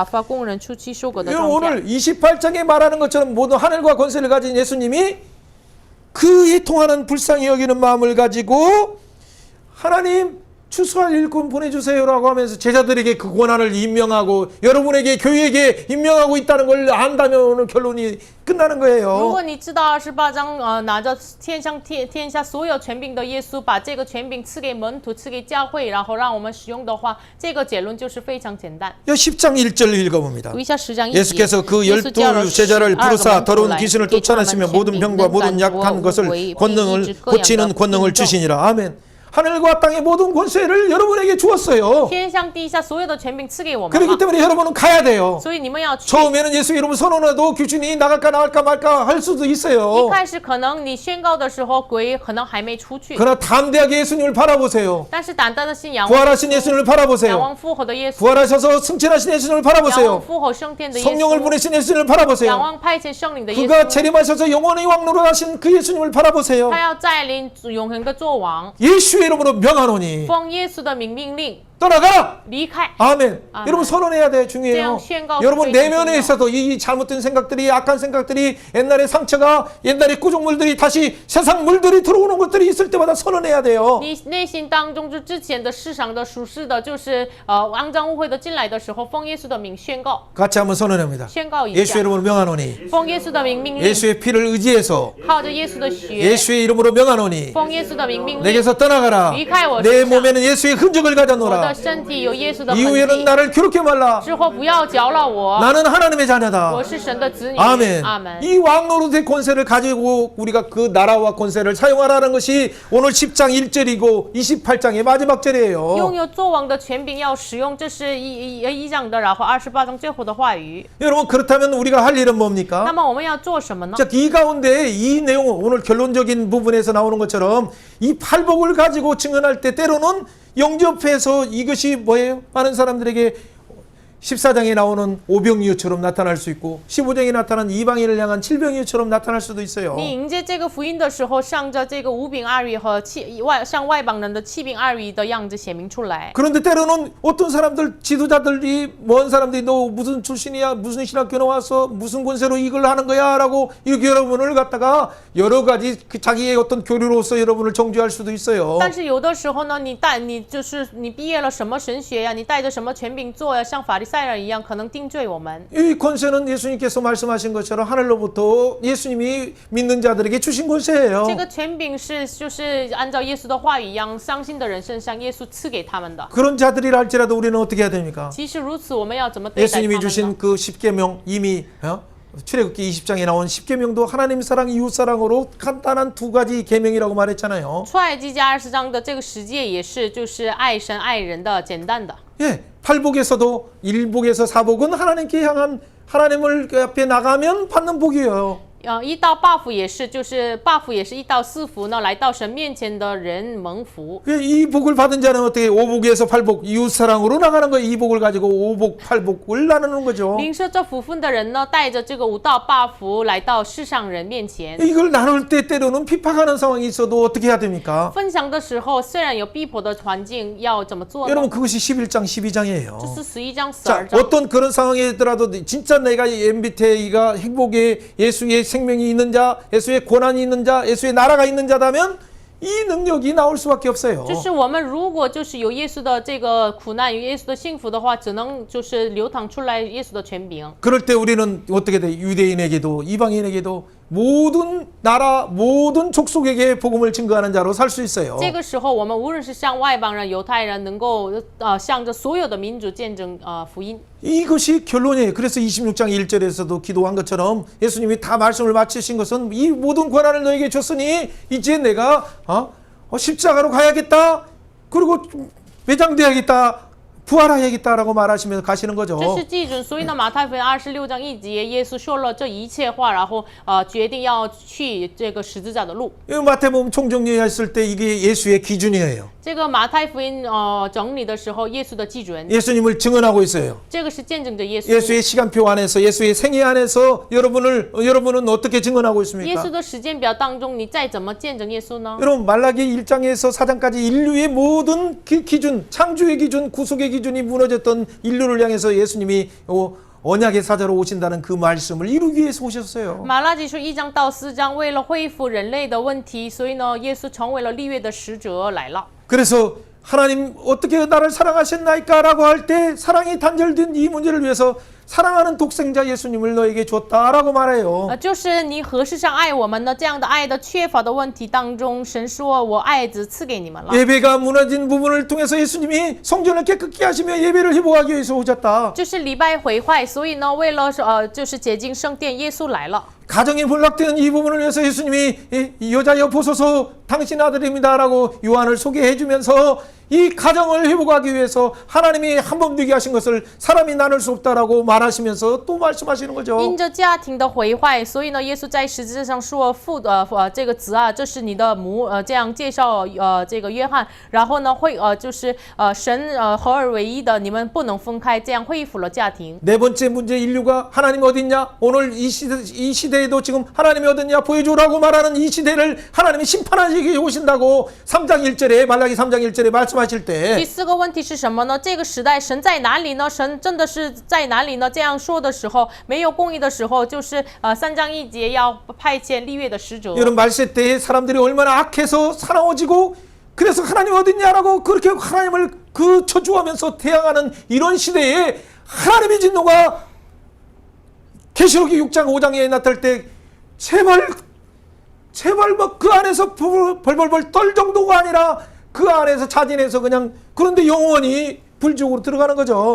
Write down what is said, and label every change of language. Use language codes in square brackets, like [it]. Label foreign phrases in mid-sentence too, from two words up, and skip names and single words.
[ko] 오늘 28장에 말하는 것처럼 모든 하늘과 권세를 가진 예수님이 그에 통하는 불쌍히 여기는 마음을 가지고 하나님 추수할 일꾼 보내주세요라고 하면서 제자들에게 그 권한을 임명하고 여러분에게 교회에게 임명하고 있다는 걸 안다면 오늘 결론이 끝나는 [zh] 如 [ko] 거예요. [zh] 果你知道28章拿着天下所有权柄的耶稣把这个权柄赐给门徒赐给教会然后让我们使用的话这个结论就是非常简单 [ko] 10장 1절 읽어봅니다. [zh] 读一下10章1节 [ko] 예수께서 그 12 제자를 부르사 더러운 귀신을 쫓아내시며 모든 병과 모든 약한 것을 권능을 고치는 권능을 주시니라. 아멘. 하늘과 땅의 모든 권세를 여러분에게 주었어요. [zh] 天上地下所有的权柄赐给我们 [ko] 그렇기 [zh] 了 [ko] 때문에 여러분은 가야 돼요. [zh] 所以你们要去 [ko] 처음에는 예수 이름 선언해도 귀신이 나갈까 말까 할 수도 [zh] 一 [ko] 있어요. [zh] 开始可能你宣告的时候鬼可能还没出去 [ko] 그러나 담대하게 예수님을 바라보세요. [zh] 但是胆大的信仰 [ko] 부활하신 예수님을 [zh] 仰 [ko] 바라보세요. [zh] 望复活的耶稣 [ko] 부활하셔서 승천하신 예수님을 [zh] 仰望 [ko] 바라보세요. [zh] 复活升天的耶 [ko] 성령을 [zh] 稣 [ko] 보내신 예수님을 [zh] 仰 [ko] 바라보세요. [zh] 望派遣圣灵的耶 [ko] 그가 [zh] 稣 [ko] 재림하셔서 영원히 왕노로 하신 그 예수님을 바라보세요. [zh] 他要再临永恒的作王 [ko] 예수의 이름으로 명하노니 [zh] 奉耶稣的名命令 [ko] 떠나가라. [zh] 离开 [ko] 아멘. 아멘. 여러분 선언해야 돼. 중요해요. [zh] 这样宣告 [ko] 여러분 [zh] 非常 [ko] 내면에 [zh] 重要。 [ko] 있어도 이 잘못된 생각들이 악한 생각들이 옛날의 상처가 옛날의 구족물들이 다시 세상 물들이 들어오는 것들이 있을 때마다 선언해야 돼요. [zh] 你内心当中就之前的世上的属世的就是肮脏污秽的进来的时候奉耶稣的名宣告 [ko] 같이 한번 선언합니다. [zh] 宣告一 [ko] 예수의 [zh] 下 [ko] 이름으로 명하노니 [zh] 奉耶稣的名命令 [ko] 예수의 피를 의지해서 [zh] 靠着耶稣的血 [ko] 예수의 이름으로 명하노니 [zh] 奉耶稣的名命令 [ko] 내게서 떠나가라. [zh] 离开我 [ko] 내 [zh] 身上 [ko] 몸에는 예수의 흔적을 [zh] 我 [ko] 가져노라. [zh] 的身体有耶稣的痕 [ko] 이후에는 [zh] 迹 [ko] 나를 괴롭게 말라. [zh] 之后不要搅扰我 [ko] 나는 하나님의 자녀다. [zh] 我是神的子女 [ko] 아멘. [zh] 阿门 [ko] 이 왕노릇의 권세를 가지고 우리가 그 나라와 권세를 사용하라는 것이 오늘 10장 1절이고 28장의 마지막 [zh] 拥 [ko] 절이에요. [zh] 有作王的权柄要使用，这是一章的，然后28章最后的话语。 [ko] 여러분 그렇다면 우리가 할 일은 [zh] 那 [ko] 뭡니까? [zh] 么我们要做什么呢？ [ko] 자, 이 가운데 이 내용 오늘 결론적인 부분에서 나오는 것처럼 이 팔복을 가지고 증언할 때 때로는 영접해서 이것이 뭐예요? 많은 사람들에게 14장에 나오는 오병이어처럼 나타날 수 있고 15장에 나타난 이방인을 향한 칠병이어처럼 나타날 수도 있어요. [zh] 你迎接这个福音的时候，上着这个五饼二鱼和向外邦人的七饼二鱼的样子显明出来。 [ko] 그런데 때로는 어떤 사람들 지도자들이 먼 사람들이 너 무슨 출신이야 무슨 신학교 나와서 무슨 권세로 이걸 하는 거야 라고 이렇게 여러분을 갖다가 여러 가지 그 자기의 어떤 교류로서 여러분을 정죄할 수도 있어요. [zh] 但是有的时候呢，你就是你毕业了什么神学呀，你带着什么权柄做呀，像法利赛人一样，可能定罪我们。 [ko] 이 권세는 예수님께서 말씀하신 것처럼 하늘로부터 예수님이 믿는 자들에게 주신 권세예요. [zh] 这个权柄就是按照耶稣的话语一样，相信的人身上耶稣赐给他们的。 [ko] 그런 자들이라 할지라도 우리는 어떻게 해야 됩니까? [zh] 即使如此，我们要怎么对待他 [ko] 예수님이 [zh] 们呢？ [ko] 주신 그 10계명 이미 출애굽기 20장에 나온 10계명도 하나님 사랑 이웃 사랑으로 간단한 두 가지 계명이라고 말했잖아요. [zh] 出埃及记20章的这个十诫也是，就是爱神爱人的简单的。 [ko] 예, 팔복에서도 일복에서 사복은 하나님께 향한 하나님을 그 앞에 나가면 받는 복이에요. [zh] 一到报复也是，就是报复也是一到四福呢，来到神面前的人蒙福。 [ko] 이 복을 받은 자는 어떻게 오복에서 팔복 이웃사랑으로 나가는 거예요. 이 복을 가지고 오복 팔복을 나누는 거죠. [zh] 领受这福分的人呢，带着这个五道报福来到世上人面前。 [ko] 이걸 나눌 때 때로는 핍박하는 상황이 있어도 어떻게 해야 됩니까? [zh] 分享的时候，虽然有逼迫的环境，要怎么做呢？ [ko] 여러분 그것이 11장 12장이에요. [zh] 这是11章、 [ko] 자, [zh] 12章。 [ko] 어떤 그런 상황이더라도 진짜 내가 MBTI가 행복에 예수의 생명이 있는 자, 예수의 권한이 있는 자, 예수의 나라가 있는 자다면 이 능력이 나올 수밖에 없어요. [zh] 就是我们如果就是有耶稣的这个苦难，有耶稣的幸福的话，只能就是流淌出来耶稣的权柄。 [ko] 그럴 때 우리는 어떻게 돼? 유대인에게도 이방인에게도 모든 나라, 모든 족속에게 복음을 증거하는 자로 살 수 있어요. [zh] 这个时候，我们无论是向外邦人、犹太人，能够向着所有的民族见证福音。 [ko] 이것이 결론이에요. 그래서 26장 1절에서도 기도한 것처럼 예수님이 다 말씀을 마치신 것은 이 모든 권한을 너에게 줬으니 이제 내가 십자가로 가야겠다. 그리고 매장돼야겠다. 부활해야겠다라고 말하시면서 가시는 거죠. [zh] 这是基准，所以呢，马太福音26章1节，耶稣说了这一切话，然后决定要去这个十字架的路。 [ko] 마태복음 총정리했을 때 이게 예수의 기준이에요. [zh] 这个马太福音整理的时候，耶稣的基准， [ko] 예수님을 증언하고 있어요. [zh] 这个是见证着耶稣。 [ko] 예수의 시간표 안에서 예수의 생애 안에서 여러분은 어떻게 증언하고 [zh] 耶 [ko] 있습니까? [zh] 稣的时间表当中，你再怎么见证耶稣呢？ [ko] 여러분 말라기 1장에서 4장까지 인류의 모든 기준, 창조의 기준, 구속의 기준이 무너졌던 인류를 향해서 예수님이 언약의 사자로 오신다는 그 말씀을 이루기 위해서 오셨어요. [zh] 马拉基书1章到4章，为了恢复人类的问题，所以呢，耶稣成为了立约的使者来了。 [ko] 그래서 하나님 어떻게 나를 사랑하셨나이까라고 할 때 사랑이 단절된 이 문제를 위해서 사랑하는 독생자 예수님을 너에게 줬다라고 말해요. [zh] 就是你何事上爱我们呢？这样的爱的缺乏的问题当中，神说：“我爱子赐给你们了。” [ko] 예배가 무너진 부분을 통해서 예수님이 성전을 깨끗게 하시며 예배를 회복하기 위해서 오셨다. [zh] 就是礼拜毁坏，所以呢，为了就是洁净圣殿，耶稣来了。 [ko] 가정이 몰락되는 이 부분을 위해서 예수님이 이 여자여 보소서 당신 아들입니다라고 요한을 소개해 주면서 이 가정을 회복하기 위해서 하나님이 한 번 되게 하신 것을 사람이 나눌 수 없다라고 말하시면서 또 말씀하시는 거죠. [zh] 因着家庭的毁坏，所以呢，耶稣在十字架上说：“这个子啊，这是你的母。” 这样介绍这个约翰，然后呢，就是神合而为一的，你们不能分开，这样恢复了家庭。 [ko] 네 번째 문제 인류가 하나님 어딨냐? 오늘 이 시대에도 지금 하나님이 어딨냐 보여주라고 말하는 이 시대를 하나님이 심판하시기 오신다고 3장 1절에 말라기 3장 1절에 말씀하실 [zh] 第 [ko] 때 [zh] 四个问题是什么呢？这个时代神在哪里呢？神真的是在哪里呢？这样说的时候，没有公义的时候，就是3章1节要派遣立约的使者。 [ko] 이런 말세 때에 사람들이 얼마나 악해서 사나워지고 그래서 하나님 어딨냐라고 그렇게 하나님을 저주하면서 대항하는 이런 시대에 하나님의 진노가 계시록이 6장 5장에 나타날 때 제발 뭐 그 안에서 벌벌벌 떨 정도가 아니라 그 안에서 자진해서 그냥 그런데 영원히 불지옥으로 들어가는 거죠.